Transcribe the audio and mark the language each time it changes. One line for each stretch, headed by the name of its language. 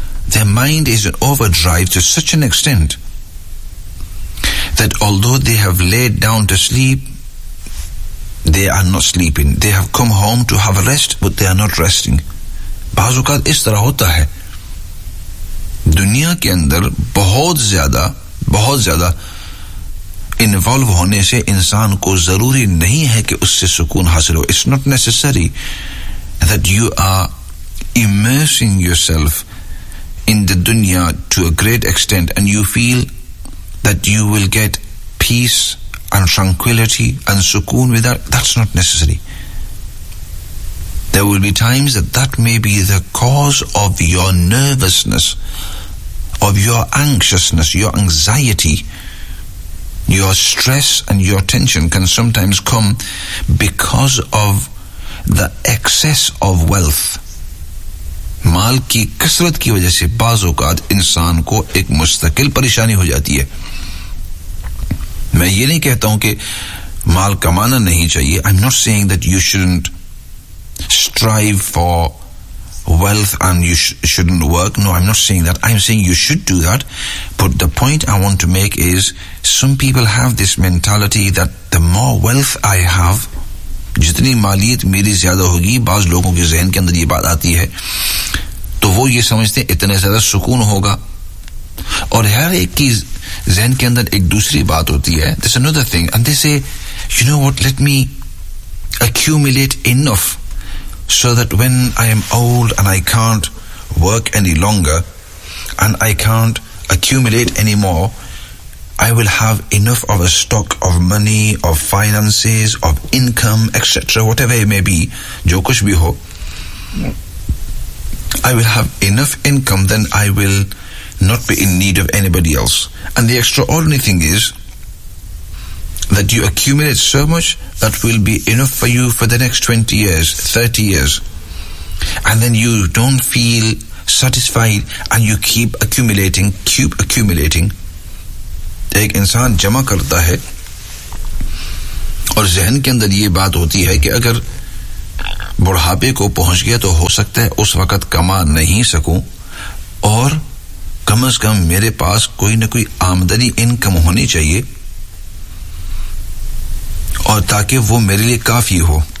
English: Their mind is in overdrive to such an extent that although they have laid down to sleep, they are not sleeping. They have come home to have a rest, but they are not resting. Baz-ukat is tarah hota hai.
Urdu: دنیا کے اندر بہت زیادہ involve ہونے سے انسان کو ضروری نہیں ہے کہ اس سے سکون حاصل ہو.
English: It's not necessary that you are immersing yourself in the dunya to a great extent and you feel that you will get peace and tranquility and sukoon with that. That's not necessary. There will be times that may be the cause of your nervousness, of your anxiousness, your anxiety. Your stress and your tension can sometimes come because of the excess of wealth.
Urdu: مال کی کثرت کی وجہ سے بعض اوقات انسان کو ایک مستقل پریشانی ہو جاتی ہے. میں یہ نہیں کہتا ہوں کہ مال کمانا نہیں چاہیے.
English: I'm not saying that you shouldn't strive for wealth and you shouldn't work. No, I'm not saying that. I'm saying you should do that.
Urdu: But the point I want to make is some people have this mentality that the more wealth I have, جتنی مالیت میری زیادہ ہوگی, بعض لوگوں کے ذہن کے اندر یہ بات آتی ہے, تو وہ یہ سمجھتے ہیں اتنے زیادہ سکون ہوگا. اور ہر ایک کی ذہن کے اندر ایک دوسری بات ہوتی ہے.
English: There's another thing and they say, you know what, let me accumulate enough so that when I am old and I can't work any longer and I can't accumulate any more, I will have enough of a stock of money, of finances, of income, etc., whatever it may be, jo kuch bhi ho, I will have enough income, then I will not be in need of anybody else. And the extraordinary thing is that you accumulate so much that will be enough for you for the next 20 years, 30 years. And then you don't feel satisfied and you keep accumulating.
Urdu: ایک انسان جمع کرتا ہے اور ذہن کے اندر یہ بات ہوتی ہے کہ اگر بڑھاپے کو پہنچ گیا تو ہو سکتا ہے اس وقت کما نہیں سکوں, اور کم از کم میرے پاس کوئی نہ کوئی آمدنی انکم ہونی چاہیے اور تاکہ وہ میرے لیے کافی ہو.